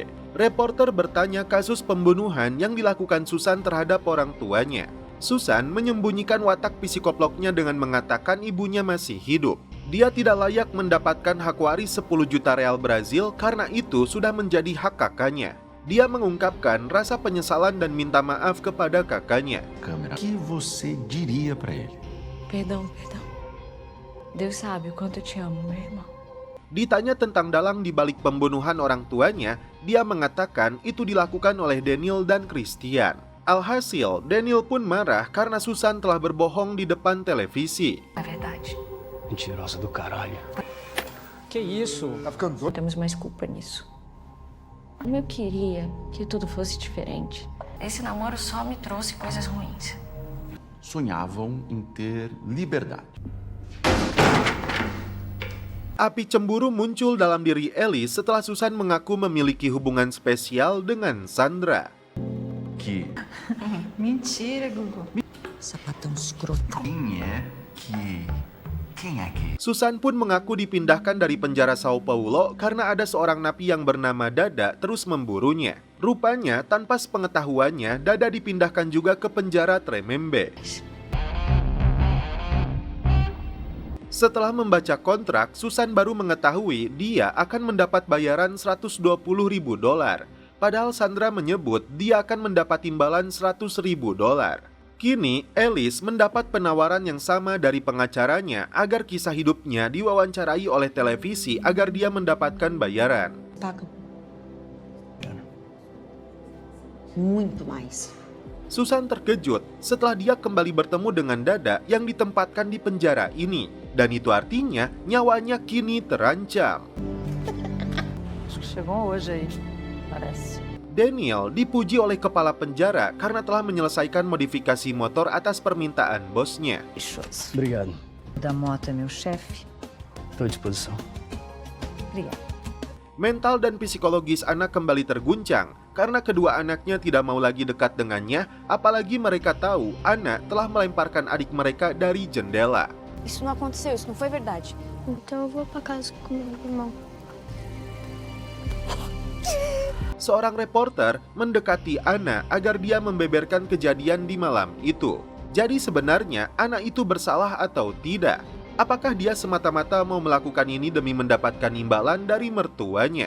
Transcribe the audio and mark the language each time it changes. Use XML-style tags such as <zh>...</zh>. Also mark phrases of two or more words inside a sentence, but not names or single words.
<id>Reporter bertanya kasus pembunuhan yang dilakukan Susan terhadap orang tuanya. Susan menyembunyikan watak psikoploknya dengan mengatakan ibunya masih hidup. Dia tidak layak mendapatkan hak waris 10 juta real Brazil karena itu sudah menjadi hak kakaknya. Dia mengungkapkan rasa penyesalan dan minta maaf kepada kakaknya.</id> <pt>O que você diria para ele? Perdão. Deus sabe o quanto eu te amo, meu irmão.</pt> <id>Ditanya tentang dalang di balik pembunuhan orang tuanya, dia mengatakan itu dilakukan oleh Daniel dan Christian. Alhasil, Daniel pun marah karena Susan telah berbohong di depan televisi.</id> <pt>É verdade. Mentirosa do caralho. Que isso? Tá ficando doido? Temos mais culpa nisso. Como eu queria que tudo fosse diferente. Esse namoro só me trouxe coisas ruins. Sonhavam em ter liberdade.</pt> <id>Api cemburu muncul dalam diri Alice setelah Susan mengaku memiliki hubungan spesial dengan Sandra.</id> <pt>Que Mentira, Gugu. Sapatão escroto. Quem é que?</pt> <id>Susan pun mengaku dipindahkan dari penjara Sao Paulo karena ada seorang napi yang bernama Dada terus memburunya. Rupanya, tanpa sepengetahuannya, Dada dipindahkan juga ke penjara Tremembe. Setelah membaca kontrak, Susan baru mengetahui dia akan mendapat bayaran $120.000. Padahal Sandra menyebut dia akan mendapat imbalan $100.000. Kini, Alice mendapat penawaran yang sama dari pengacaranya agar kisah hidupnya diwawancarai oleh televisi agar dia mendapatkan bayaran.</id> <pt>Paga. Muito mais.</pt> <id>Susan terkejut setelah dia kembali bertemu dengan Dada yang ditempatkan di penjara ini. Dan itu artinya nyawanya kini terancam.</id> <pt>Chegou hoje aí, parece.</pt> <id>Daniel dipuji oleh kepala penjara karena telah menyelesaikan modifikasi motor atas permintaan bosnya.</id> <pt>Obrigado. Da moto é meu chefe. Estou à disposição. Obrigada.</pt> <id>Mental dan psikologis anak kembali terguncang karena kedua anaknya tidak mau lagi dekat dengannya, apalagi mereka tahu anak telah melemparkan adik mereka dari jendela.</id> <pt>Isso não aconteceu, isso não foi verdade. Então eu vou pra casa com meu irmão.</pt> <id>Seorang reporter mendekati Ana agar dia membeberkan kejadian di malam itu. Jadi sebenarnya anak itu bersalah atau tidak? Apakah dia semata-mata mau melakukan ini demi mendapatkan imbalan dari mertuanya?</id>